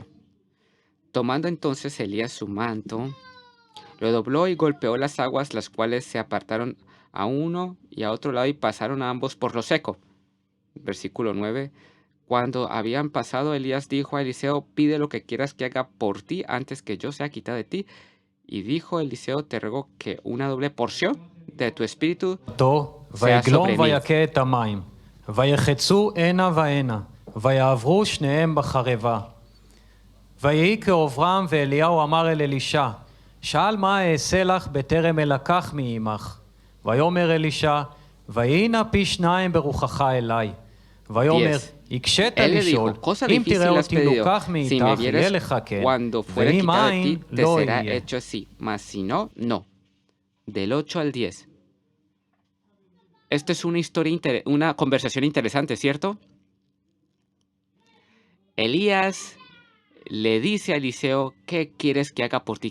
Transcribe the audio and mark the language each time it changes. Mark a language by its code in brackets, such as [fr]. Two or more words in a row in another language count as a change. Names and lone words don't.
[es] Tomando entonces Elías su manto, lo dobló y golpeó las aguas, las cuales se apartaron a uno y a otro lado y pasaron a ambos por lo seco. Versículo 9. Cuando habían pasado, Elías dijo a Eliseo: pide lo que quieras que haga por ti antes que yo sea quitado de ti. Y dijo Eliseo: te ruego que una doble porción de tu espíritu sea [he] ויגלום [es] sobre mí. [he] ויכה את המים, ויחצו הנה והנה, ויעברו שניהם בחרבה. ויהי כעוברם, ואליהו אמר אל אלישע, שאל מה אעשה לך בטרם אלקח מעמך. ויאמר אלישע, ויהי נא פי שניים ברוחך אלי. ויאמר, 10. הקשית [es] Él le [he] לשאול, [es] dijo: cosa [he] אם [es] difícil [he] תראה [es] has [he] אותי [es] pedido. [he] לוקח [es] Si me [he] מאיתך, יהיה [es] vieres [he] לך כן, [es] cuando fuere [he] ואם [es] quitado de [he] אין, [es] ti, te [he] לא [es] será [he] יהיה. [es] hecho así. Mas si no, no. Del 8 al 10. Esto es una historia, una conversación interesante, ¿cierto? Elías le dice a Eliseo: ¿qué quieres que haga por ti?